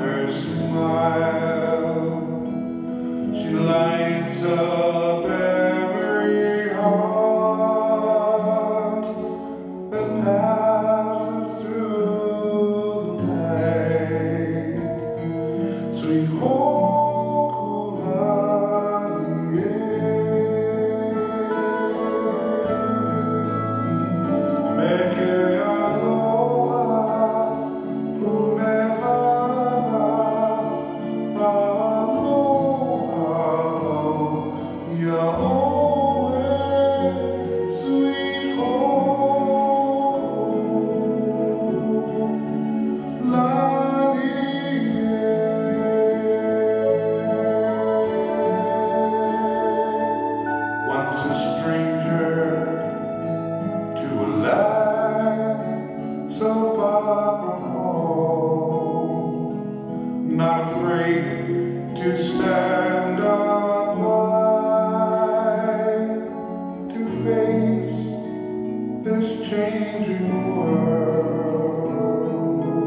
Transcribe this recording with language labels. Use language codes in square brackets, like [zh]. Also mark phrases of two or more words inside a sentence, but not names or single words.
[en] smile, she lights up every heart that passes through the night. [haw] Sweet Hokulani, Meke aloha, pumehana, aloha, yaoe, [en] sweet Hokulani. Once a stranger to a land so far from home, not afraid to stand up high to face this changing world.